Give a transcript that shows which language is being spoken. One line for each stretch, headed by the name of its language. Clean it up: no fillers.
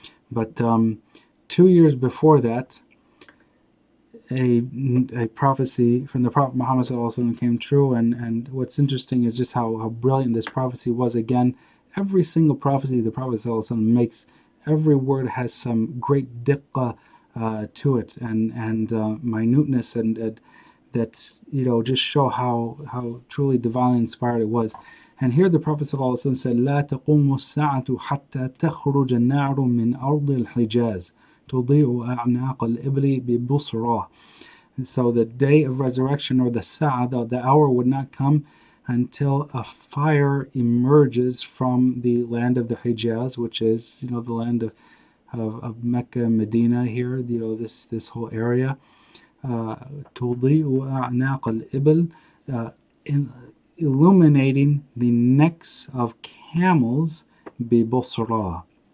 English: But 2 years before that, a prophecy from the Prophet Muhammad ﷺ came true, and what's interesting is just how brilliant this prophecy was. Again, every single prophecy the Prophet ﷺ makes, every word has some great diqqah to it, and minuteness, and that just show how truly divinely inspired it was. And here the Prophet ﷺ said,
Arabic: لا تقوم الساعة حتى تخرج النار من أرض الحجاز تضيء أعناق الإبل ببصرة.
English: So the day of resurrection, or the Sa'ah, the hour, would not come until a fire emerges from the land of the Hijaz, which is the land of Mecca, Medina here, this whole area.
Arabic: تضيء أعناق الإبل,
English: illuminating the necks of camels,
Arabic: ببصرة.